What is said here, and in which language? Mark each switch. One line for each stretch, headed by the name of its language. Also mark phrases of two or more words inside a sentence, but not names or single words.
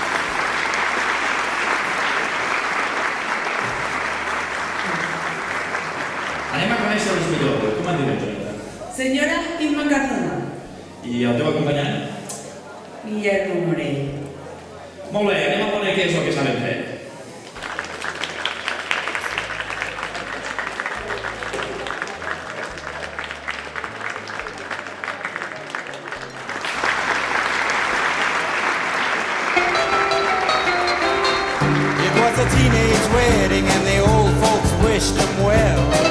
Catalan: Anem a conèixer els millors. Com et dius, Antònia? Senyora Imma Cardona. I el teu acompanyant? Guillermo Morell. Molt bé, anem a veure què és el que saben fer.
English: It was a teenage wedding and the old folks wished them well.